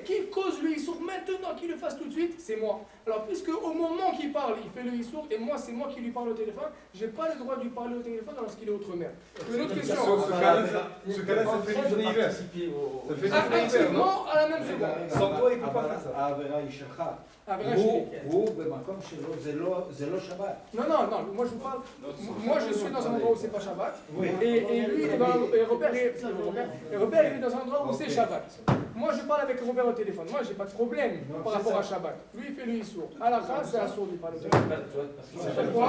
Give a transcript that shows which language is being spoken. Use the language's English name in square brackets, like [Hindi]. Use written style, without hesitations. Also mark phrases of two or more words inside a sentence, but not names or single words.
[French] Qui cause le issour maintenant, qu'il le fasse tout de suite, c'est moi. Alors, puisque au moment qu'il parle, il fait le issour, et moi, c'est moi qui lui parle au téléphone, je n'ai pas le droit de lui parler au téléphone lorsqu'il est outre-mer. Une autre question. Ce cas-là, ça fait du univers. Activement, à la même seconde. Sans toi, il ne peut pas faire ça. [Hebrew] העבירה היא שלך. העבירה שלי. הוא במקום שלו, זה לא שבת. [French] Non, moi je vous parle. Moi je suis dans un endroit où c'est pas Shabbat. Et lui, Robert, il est dans un endroit où c'est Shabbat. Moi je parle avec Robert au téléphone. Moi j'ai pas de problème par rapport à Shabbat. Lui il fait le issour. À la fin, c'est assourd de lui parler au téléphone. Pourquoi?